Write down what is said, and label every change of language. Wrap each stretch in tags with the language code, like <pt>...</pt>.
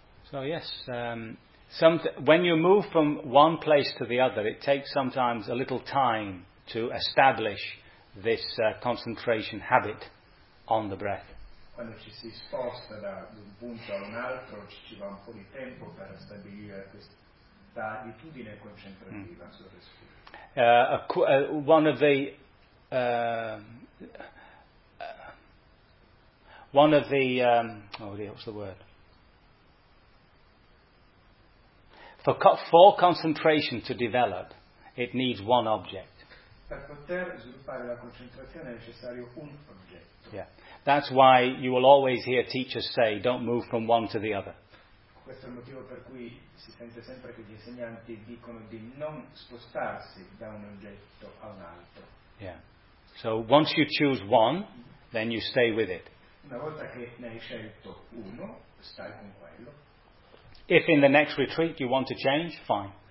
<en>So, yes, when you move from one place to the other, it takes sometimes a little time to establish this concentration habit on the breath.</en> <it>Quando ci si sposta da un punto a un altro, ci va un po' di tempo per stabilire questa abitudine concentrativa sul respiro.</it> <en>For concentration to develop, it needs one object.</en> <it>Per poter sviluppare la concentrazione è necessario un oggetto.</it> <en>Yeah, that's why you will always hear teachers say, "Don't move from one to the other."</en> <it>Questo è il motivo per cui si sente sempre che gli insegnanti dicono di non spostarsi da un oggetto a un altro.</it> <en>Yeah. So once you choose one, then you stay with it.</en> <it>Una volta che ne hai scelto uno, stai con quello.</it> <en>If in the next retreat you want to change, fine.</en>